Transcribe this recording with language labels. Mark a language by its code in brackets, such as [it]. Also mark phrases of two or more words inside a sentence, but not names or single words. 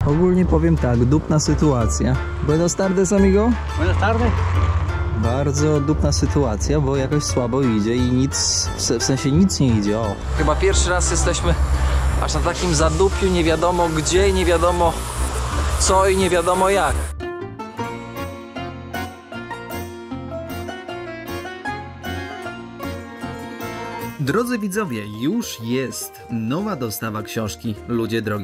[pl] Ogólnie powiem tak, dupna sytuacja. [es] Buenas tardes, amigo. Buenas tardes. [pl] Bardzo dupna sytuacja, bo jakoś słabo idzie i nic, w sensie nic nie idzie, o. Chyba pierwszy raz jesteśmy aż na takim zadupiu, nie wiadomo gdzie, nie wiadomo co i nie wiadomo jak. Drodzy widzowie, już jest nowa dostawa książki Ludzie Drogi.